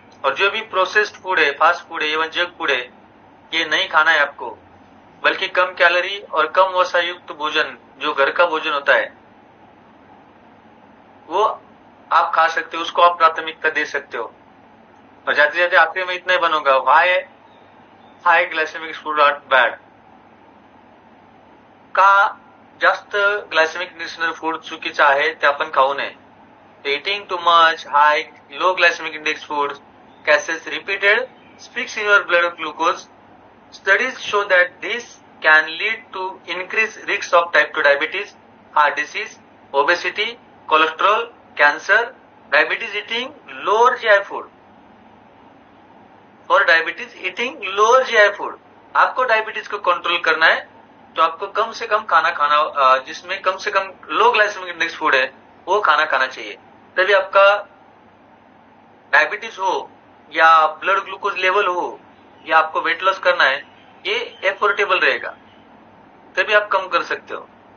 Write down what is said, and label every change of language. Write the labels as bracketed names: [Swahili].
[Hindi] और जो भी प्रोसेस्ड फूड है, फास्ट फूड है, इवन जंक फूड है, ये नहीं खाना है आपको, बल्कि कम कैलोरी और कम वसा युक्त भोजन, जो घर का भोजन होता है, वो आप खा सकते हो, उसको आप प्राथमिकता दे सकते हो। और जाते जाते आखिर में इतना ही बनूंगा, [English] high glycaemic food are bad [Hindi] का? [Marathi] जास्त ग्लायसेमिक इंडेक्स फूड चुकीचं आहे, ते आपण खाऊ नये. [English] Eating too much high, low glycemic index foods causes repeated spikes in your blood glucose. Studies show that this can lead to increased risks of type 2 diabetes, heart disease, obesity, cholesterol, cancer, diabetes eating lower GI food. For diabetes eating lower GI food. [Hindi] आपको diabetes को control करना है तो आपको कम से कम खाना खाना, जिसमें कम से कम लो ग्लाइसेमिक इंडेक्स फूड है वो खाना खाना चाहिए। तभी आपका डायबिटीज हो या ब्लड ग्लूकोज लेवल हो या आपको वेट लॉस करना है, ये एफोर्डेबल रहेगा, तभी आप कम कर सकते हो।